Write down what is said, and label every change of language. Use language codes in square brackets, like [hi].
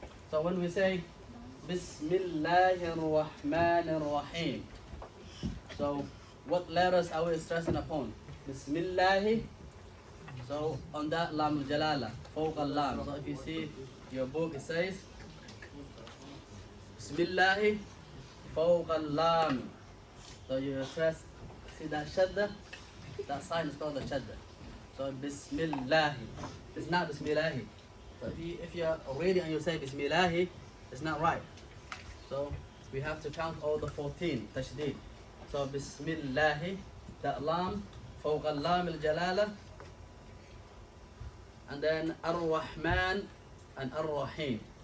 [en] So when we say [ar] Bismillahir Rahmanir Rahim, [en] so what letters are we stressing upon? Bismillah. So on that Lam Jalala, [ar] Fawq al-Lam. [en] So if you see your book, it says [ar] Bismillah فوق اللام. [en] So you stress, see that shadda? That sign is called the shadda. So Bismillah. It's not Bismillah. So if you're reading and you say Bismillah, it's not right. So we have to count all the 14 tashdid. So Bismillah, that lam, [ar] فوق اللام الجلالة, [en] and then Ar-Rahman and Ar-Rahim.